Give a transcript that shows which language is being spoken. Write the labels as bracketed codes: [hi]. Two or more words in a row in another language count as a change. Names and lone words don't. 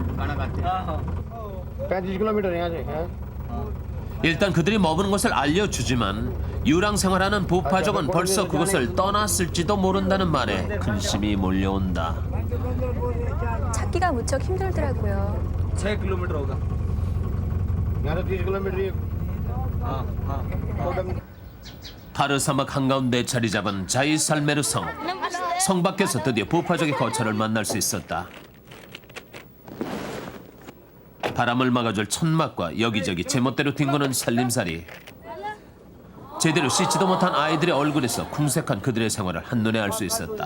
[ko] 일단 그들이 머무는 곳을 알려주지만 유랑 생활하는 부파족은 벌써 그곳을 떠났을지도 모른다는 말에 근심이 몰려온다. 찾기가 무척 힘들더라고요. [hi] 6 किलोमीटर होगा यहाँ तो 30 किलोमीटर ही हाँ [ko] 타르 사막 한가운데 자리 잡은 자이살메르 성. 성 밖에서 드디어 부파족의 거처를 만날 수 있었다. 바람을 막아줄 천막과 여기저기 제멋대로 뒹구는 살림살이. 제대로 씻지도 못한 아이들의 얼굴에서 궁색한 그들의 생활을 한눈에 알 수 있었다.